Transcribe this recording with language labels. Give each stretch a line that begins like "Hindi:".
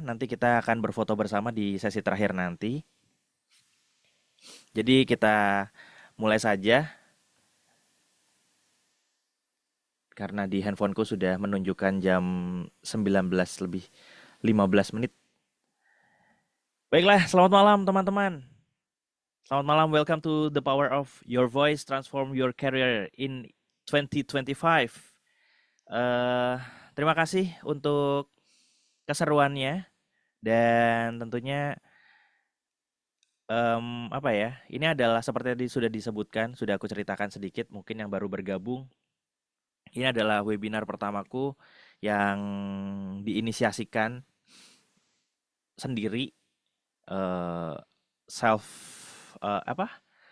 Indonesian: Nanti kita akan berfoto bersama di sesi terakhir nanti. Jadi kita mulai saja karena di handphoneku sudah menunjukkan jam 19 lebih 15 menit. Baiklah, selamat malam teman-teman. Selamat malam,
English: welcome to the power of your voice, transform your career in 2025.
Indonesian: Eh, Terima kasih untuk keseruannya dan tentunya apa ya? Ini adalah seperti tadi sudah disebutkan, sudah aku ceritakan sedikit, mungkin yang baru bergabung. Ini adalah webinar pertamaku yang diinisiasikan sendiri, eh, self apa?